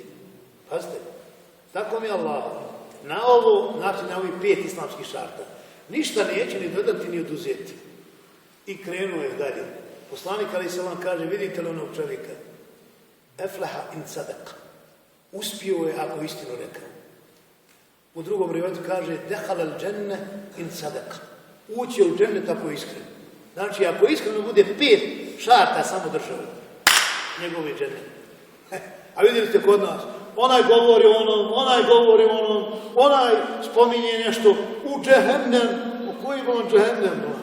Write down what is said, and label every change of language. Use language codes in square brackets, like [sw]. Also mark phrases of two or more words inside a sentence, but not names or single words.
[bs] Pazite, tako mi Allah, na ovo, znači na ovih 5 islamskih šarta, ništa neće ni dodati ni oduzeti. I krenuo je dalje. Poslanik [ar] عليه السلام [bs] kaže, vidite li onog čovjeka? [ar] أفلح إن صدق. [bs] Uspio je ako istinu rekao. U drugom rivajetu kaže, [ar] دخل الجنة إن صدق. [bs] Ući u džennet ako je iskren. Znači, ako iskreno bude 5 šarta samo držao, njegovi džennet. A vidjeli ste kod nas, onaj govori onom, onaj spominje nešto u džehennem, u kojim on džehennem?